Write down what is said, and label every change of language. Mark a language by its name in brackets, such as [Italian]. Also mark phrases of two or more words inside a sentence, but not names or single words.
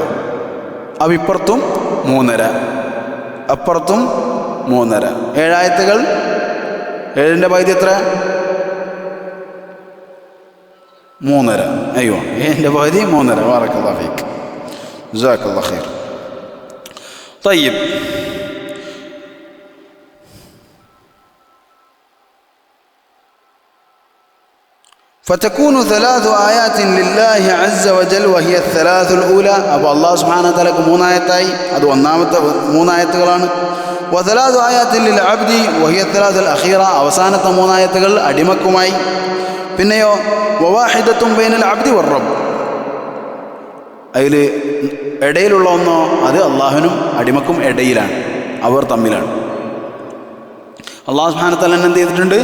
[Malayalam] അപ്പോൾ ഇപ്പുറത്തും 3.5, അപ്പുറത്തും 3.5. 7 ആയത്തുകൾ. 7ൻ്റെ പകുതി എത്ര? 3.5. അയ്യോ, 7ൻ്റെ പകുതി 3.5. [Arabic] بارك الله فيك، جزاك الله خير. طيب, فتكون 3 آيات لله عز وجل وهي الثلاث الأولى. [Malayalam] അപ്പോൾ [Arabic] الله سبحانه وتعالى [Malayalam] 3 ആയത്തായി, അത് ഒന്നാമത്തെ 3 ആയത്തുകളാണ്. [Arabic] وثلاث آيات للعبد وهي الثلاث الأخيرة, [Malayalam] അവസാനത്തെ 3 ആയത്തുകൾ അടിമക്കുമായി. പിന്നെയോ [Arabic] وواحدة بين العبد والرب, [Malayalam] അതിൽ ഇടയിലുള്ള ഒന്നോ അത് അള്ളാഹുവിനും അടിമക്കും ഇടയിലാണ്, അവർ തമ്മിലാണ്. [Arabic] الله سبحانه وتعالى [Malayalam] എന്ത് ചെയ്തിട്ടുണ്ട്?